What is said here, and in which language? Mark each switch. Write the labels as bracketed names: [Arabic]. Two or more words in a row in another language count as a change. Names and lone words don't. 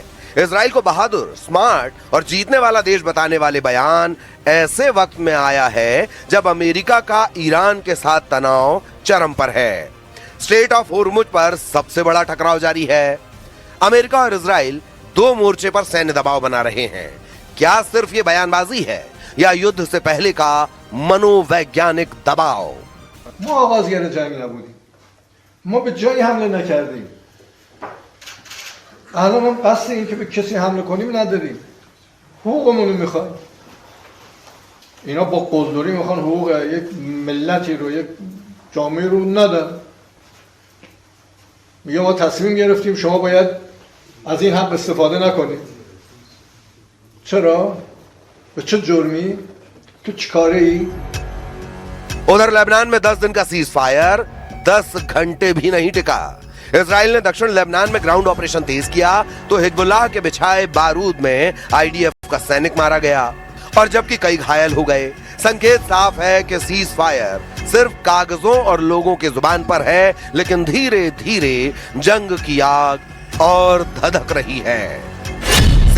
[Hindi] इजराइल को बहादुर, स्मार्ट और जीतने वाला देश बताने वाले बयान ऐसे वक्त में आया है जब अमेरिका का ईरान के साथ तनाव चरम पर है। स्ट्रेट ऑफ हॉर्मुज पर सबसे बड़ा टकराव जारी है। अमेरिका और इजराइल दो मोर्चे पर सैन्य दबाव बना रहे हैं। क्या सिर्फ ये बयानबाजी है या युद्ध से पहले का मनोवैज्ञानिक दबाव? [Persian] ما آغازگر جنگ نبودیم. ما به جایی حمله نکردیم. الان هم قصد این که به کسی حمله کنیم نداریم. حقوقمون رو میخوایم. اینا با قلدری میخوان حقوق یک ملتی رو، یک جامعه رو ندن. میگه ما تصمیم گرفتیم شما باید از این حق استفاده نکنید. چرا؟ به چه جرمی؟ تو چیکاره ای؟ [Hindi] उधर लेबनान में 10 दिन का [English] cease fire [Hindi] 10 घंटे भी नहीं टिका। इजराइल ने दक्षिण लेबनान में [English] ground operation [Hindi] तेज किया तो हिजबुल्लाह के बिछाए बारूद में आईडीएफ का सैनिक मारा गया और जबकि कई घायल हो गए। संकेत साफ है कि [English] cease fire [Hindi] सिर्फ कागजों और लोगों के जुबान पर है, लेकिन धीरे धीरे जंग की आग और धधक रही है।